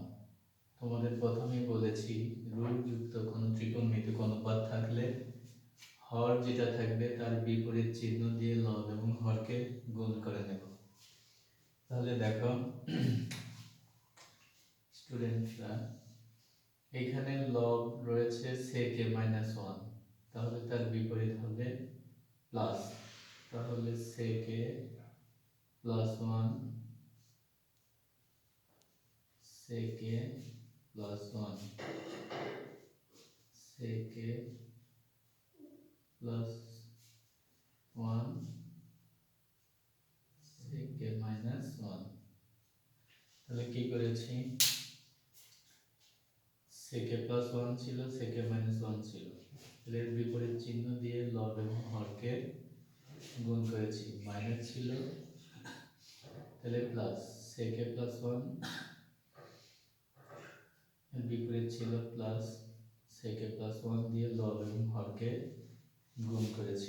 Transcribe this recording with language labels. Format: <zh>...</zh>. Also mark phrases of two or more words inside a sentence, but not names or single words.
<bn>তোমাদের প্রথমেই বলেছি রুট যুক্ত কোনো ত্রিকোণমিতিক অনুপাত থাকলে হর যেটা থাকবে তার বিপরীত চিহ্ন দিয়ে লব এবং হরকে গুণ করে নেব। তাহলে দেখো স্টুডেন্টরা, এখানে লব রয়েছে</bn> <en>sec a minus 1,</en> <bn>তাহলে তার বিপরীত হবে প্লাস।</bn> <en>তাহলে sec a plus 1 sec a plus 1 sec a plus 1 sec a minus 1।</en> <bn>তাহলে কি করেছি,</bn> <en>sec a plus 1</en> <bn>ছিল,</bn> <en>sec a minus 1</en> <bn>ছিল, এর বিপরীত চিহ্ন দিয়ে লব এবং হরকে গুণ করেছি। মাইনাস ছিল তাহলে প্লাস,</bn> <en>sec a plus 1</en> <bn>এর বিপরীত ছিল প্লাস,</bn> <en>sec a plus 1</en> <bn>দিয়ে লব এবং হরকে গুণ করেছি।</bn>